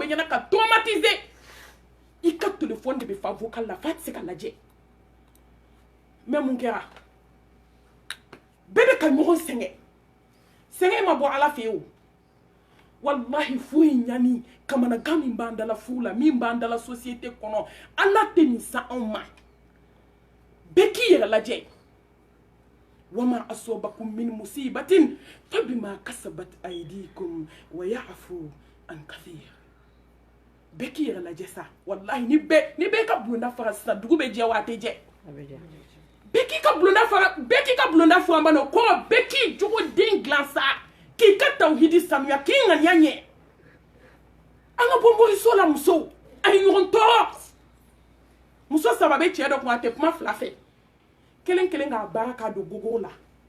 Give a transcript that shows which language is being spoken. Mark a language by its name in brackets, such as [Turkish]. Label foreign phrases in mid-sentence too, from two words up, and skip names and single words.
[Bambara] ɲɛna ka traumatiser i ka téléphone de bɛ fa vocal la fa tɛ se ka lajɛ mais mun kɛra bɛɛ bɛ ka ɲɔgɔn sɛgɛn ma bɔ Ala fɛ yen o wallahi furu in ɲani kamanagan min b'an dala furu la min b'an dala société kɔnɔ Ala tɛ nin sa anw ma bɛɛ k'i yɛrɛ lajɛ [Arabic] وما أصابكم من مصيبة فبما كسبت أيديكم ويعفو عن كثير [Bambara] bɛɛ k'i yɛrɛ lajɛ sa wallahi ni bɛɛ ka bulonda fara sisan dugu bɛ jɛ wa a tɛ jɛ bɛɛ k'i ka bulonda fara bana o kɔrɔ bɛɛ k'i jogo den dilan sa k'i ka tawhidi sanuya k'i ŋaniya ɲɛ an ka bɔ moriso la musow a ye ɲɔgɔn tɔɔrɔ muso saba bɛ cɛ dɔ kun a tɛ kuma fila fɛ kelen k'a baara k'a don gogoro la